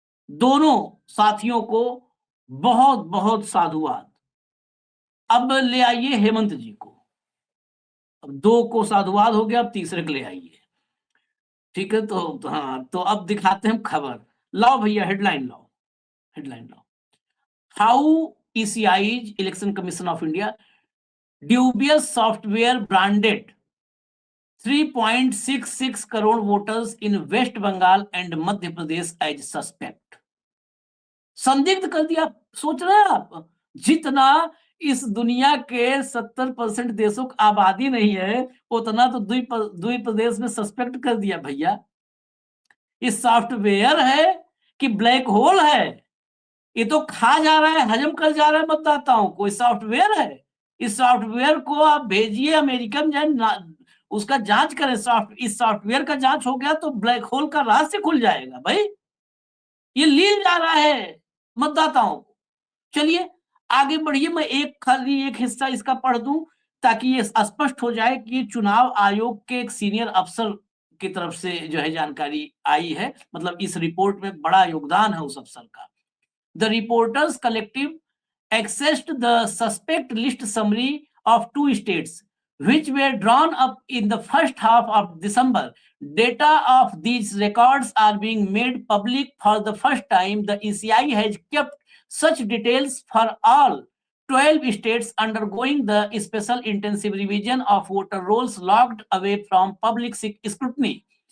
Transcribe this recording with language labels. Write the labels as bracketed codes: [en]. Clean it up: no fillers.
[hi] दोनों साथियों को बहुत बहुत साधुवाद। अब ले आइए हेमंत जी को। अब दो को साधुवाद हो गया, अब तीसरे को ले आइए। ठीक है, तो हाँ, तो अब दिखाते हैं खबर। लाओ भैया, हेडलाइन लाओ, हेडलाइन लाओ। [en] How ECI election commission of India dubious software branded 3.66 crore voters in West Bengal and Madhya Pradesh as suspect। [hi] संदिग्ध कर दिया। सोच रहे हैं आप, जितना इस दुनिया के 70% देशों की आबादी नहीं है, उतना तो द्वीप प्रदेश में सस्पेक्ट कर दिया भैया। इस सॉफ्टवेयर है कि ब्लैक होल है? ये तो खा जा रहा है, हजम कर जा रहा है मतदाताओं को। इस सॉफ्टवेयर है, इस सॉफ्टवेयर को आप भेजिए अमेरिकन जाए, उसका जांच करें। इस सॉफ्टवेयर का जांच हो गया तो ब्लैक होल का रहस्य खुल जाएगा भाई। ये लील जा रहा है मतदाताओं को। चलिए आगे बढ़िए, मैं खाली एक हिस्सा इसका पढ़ दूं ताकि ये स्पष्ट हो जाए कि चुनाव आयोग के एक सीनियर अफसर की तरफ से जो है जानकारी आई है, मतलब इस रिपोर्ट में बड़ा योगदान है उस अफसर का। [en] The reporters collective accessed the suspect list summary of 2 states, which were drawn up in the first half of December. Data of these records are being made public for the first time. The ECI has kept such details for all 12 states undergoing the special intensive revision of voter rolls locked away from public scrutiny.